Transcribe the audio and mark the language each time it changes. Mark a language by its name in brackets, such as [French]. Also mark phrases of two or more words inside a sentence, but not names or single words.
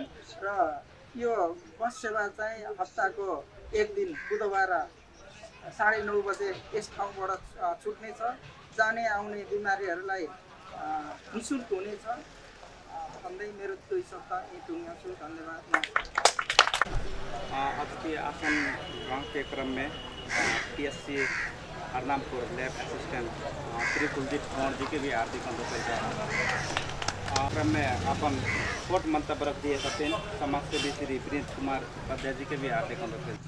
[Nepali] र यो बस सेवा चाहिँ हप्ताको 1 दिन बुधबार 9:30 बजे यस ठाउँबाट छुट्नेछ। जाने आउने बिमारीहरूलाई निःशुल्क हुनेछ भन्दै मेरो 2 शब्द यही टुङ्ग्याउँछु। धन्यवाद। [Bhojpuri] आज के आसन ग्रहण के क्रम में PSC हरनामपुर लैब असिस्टेंट श्री कुलदीप कुमार जी के भी हार्दिक अनुरोध। क्रम में अपन छोट मंतव्य रख दिए सत्यन समाजसेवी श्री प्रिंस कुमार उपाध्याय जी के भी हार्दिक अनुरोध।